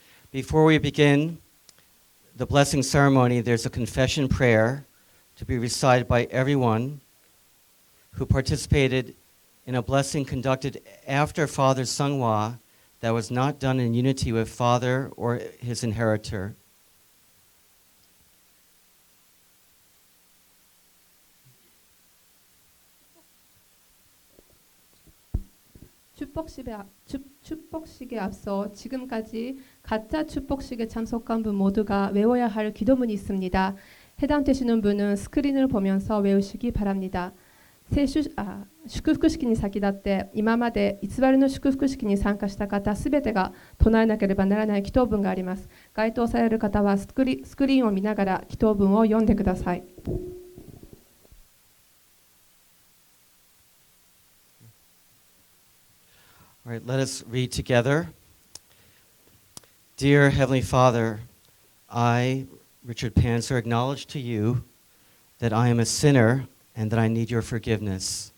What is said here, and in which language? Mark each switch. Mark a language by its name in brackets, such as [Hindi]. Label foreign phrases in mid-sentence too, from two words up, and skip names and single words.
[English] Before we begin the blessing ceremony, there's a confession prayer to be recited by everyone who participated in a blessing conducted after Father Seonghwa that was not done in unity with Father or his inheritor. [Korean] 축복식에 앞서 지금까지 가짜 축복식에 참석한 분 모두가 외워야 할 기도문이 있습니다. 해당되시는 분은 스크린을 보면서 외우시기 바랍니다. [Japanese] 祝福式に先立って今まで偽りの祝福式に参加した方すべてが唱えなければならない祈祷文があります。該当される方はスクリーンを見ながら祈祷文を読んでください。 [English] All right, let us read together. Dear Heavenly Father, I, Richard Panzer, acknowledge to you that I am a sinner and that I need your forgiveness.